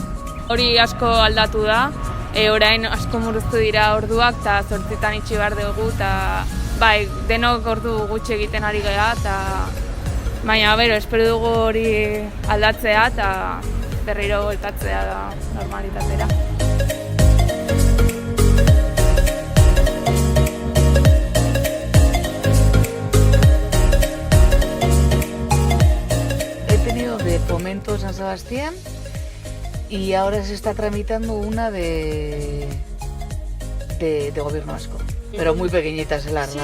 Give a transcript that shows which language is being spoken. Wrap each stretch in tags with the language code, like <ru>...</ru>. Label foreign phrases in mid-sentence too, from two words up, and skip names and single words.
<eu>Hori asko aldatu da, orain asko murriztu dira orduak, eta 8 itxi behar dugu, eta bai, denok ordu gutxi egiten ari gara, eta baina, espero dugu hori aldatzea, eta berriro bueltatzea da normalitatera.</eu> <es>De Fomento San Sebastián y ahora se está tramitando una de Gobierno vasco, pero muy pequeñita, se larga.</es>